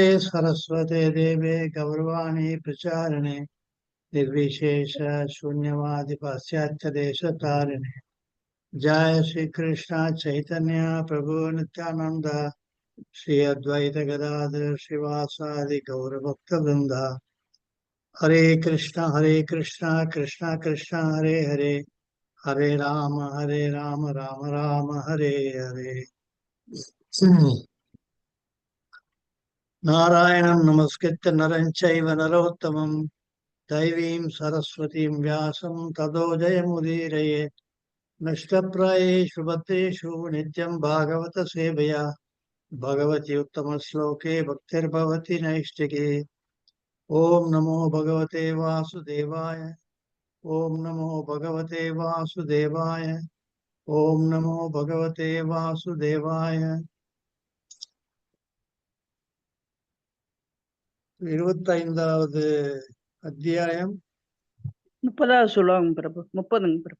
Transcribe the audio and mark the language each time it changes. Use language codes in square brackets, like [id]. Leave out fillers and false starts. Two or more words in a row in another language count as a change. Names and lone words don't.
[sa] सरस्वते देवे गौरवाणी प्रचारिणे निर्विशेष शून्यवादि पाश्चात्य देशतारिणे जय श्री कृष्ण चैतन्य प्रभु नित्यानंद श्री अद्वैत गदाधर श्रीवासादि गौर भक्त वृंद हरे कृष्ण कृष्ण कृष्ण हरे हरे हरे राम राम राम हरे हरे। नारायणं नमस्कृत्य नरं चैव नरोत्तमं दैवीं सरस्वतीं व्यासं ततो जयमुदीरयेत्। नष्टप्रायेषु भद्रेषु नित्यं भागवत सेवया भगवति उत्तमश्लोके भक्तिर्भवति नैष्टिके। ॐ नमो भगवते वासुदेवाय ॐ नमो भगवते वासुदेवाय ॐ नमो भगवते वासुदेवाय। [ta] 25வது அத்தியாயம் 30வது ஸ்லோகம் பிரபு. 30ங்க பிரபு.